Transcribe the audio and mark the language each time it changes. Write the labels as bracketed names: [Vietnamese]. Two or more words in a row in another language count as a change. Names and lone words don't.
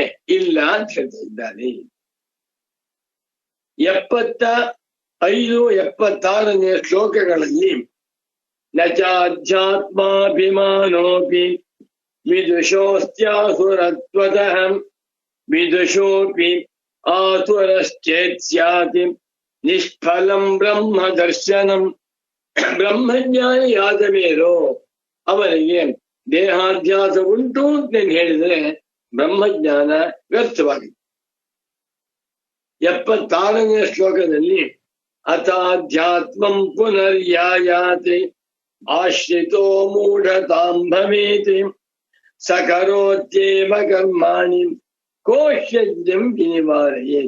[Kannada] ಇಲ್ಲ ಅಂತ ಹೇಳ್ತಾ ಇದ್ದಾರೆ. 75, 76ನೇ ಶ್ಲೋಕಗಳಲ್ಲಿ [Sanskrit] ನಚಾಧ್ಯಾತ್ಮಾಭಿಮಾನೋಪಿ ವಿದುಷೋಸ್ತ್ಯಾಸುರತ್ವತಃ ವಿದುಷೋಪಿ ಆಸುರಶ್ಚೇತ್ ಸ್ಯಾತ್ ನಿಷ್ಫಲಂ ಬ್ರಹ್ಮ ದರ್ಶನಂ. [Kannada] ಬ್ರಹ್ಮಜ್ಞಾನಿಯಾದ ಮೇಲೂ ಅವನಿಗೆ ದೇಹಾಧ್ಯಾಸ ಉಂಟು ಅಂತ ಹೇಳಿದ್ರೆ ಬ್ರಹ್ಮಜ್ಞಾನ ವ್ಯರ್ಥವಾಗಿದೆ. 76ನೇ ಶ್ಲೋಕದಲ್ಲಿ [Sanskrit] ಅಥಾಧ್ಯಾತ್ಮಂ ಪುನರ್ಯಾಯಾತಿ ಆಶ್ರಿತೋ ಮೂಢತಾಂ ಭವೇತ್ ಸಕರೋತ್ಯೇವ ಕರ್ಮಾಣಿ ಕೋಶಜ್ಞಂ ವಿನಿವಾರಯೇತ್.